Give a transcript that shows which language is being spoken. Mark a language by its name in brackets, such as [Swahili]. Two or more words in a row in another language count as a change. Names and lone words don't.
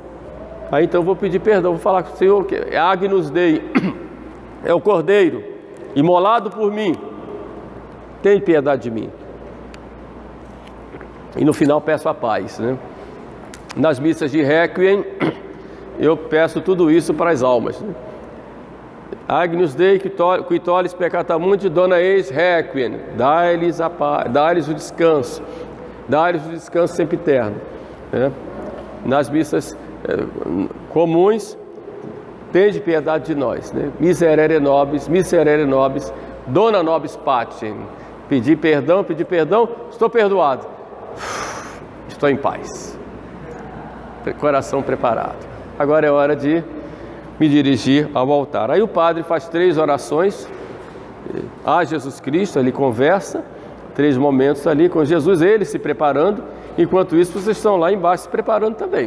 [Portuguese] Aí então eu vou pedir perdão, vou falar com o Senhor que é [Latin] Agnus Dei, [Portuguese] é o Cordeiro, imolado por mim, tem piedade de mim. E no final peço a paz, né? Nas missas de Requiem, eu peço tudo isso para as almas, né? [Latin] Agnus Dei, qui tollis peccata mundi, dona eis Requiem, [Portuguese] dai-lhes a paz, dai-lhes o descanso sempiterno, né? Nas missas comuns, tende piedade de nós, né? [Latin] Miserere nobis, dona nobis patem. [Portuguese] Pedir perdão, estou perdoado, estou em paz, coração preparado. Agora é hora de me dirigir ao altar. Aí o padre faz 3 orações a Jesus Cristo, ele conversa, 3 momentos ali com Jesus, ele se preparando, enquanto isso vocês estão lá embaixo se preparando também.